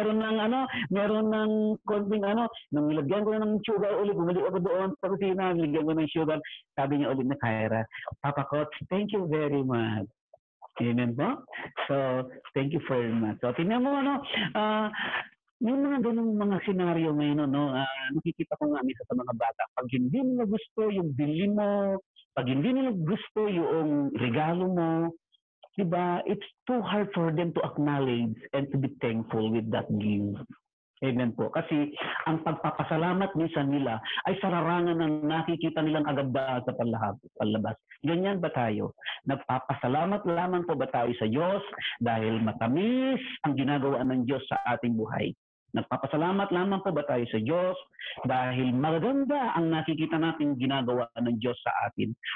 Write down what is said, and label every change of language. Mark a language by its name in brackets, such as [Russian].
[Filipino] Meron ng konting nang nilagyan ko na ng sugar ulit, bumalik ako doon sa kusina, nilagyan ko ng sugar. Sabi niya ulit na Kyra, Papa Kot, [English] thank you very much. Amen po? So, thank you very much. [Filipino] So, tingnan mo, may mga ganung mga senaryo ngayon, nakikita ko nga minsan sa mga bata. Pag hindi nila gusto yung bili mo, pag hindi nila gusto yung regalo mo, diba, [English] it's too hard for them to acknowledge and to be thankful with that gift. Amen po. [Filipino] Kasi ang pagpapasalamat minsan nila ay sararangan ng nakikita nilang kagandahan sa palabas. Ganyan ba tayo? Nagpapasalamat lamang po ba tayo sa Diyos dahil matamis ang ginagawa ng Diyos sa ating buhay? Nagpapasalamat lamang po ba tayo sa Diyos dahil magaganda ang nakikita natin ginagawa ng Diyos sa atin?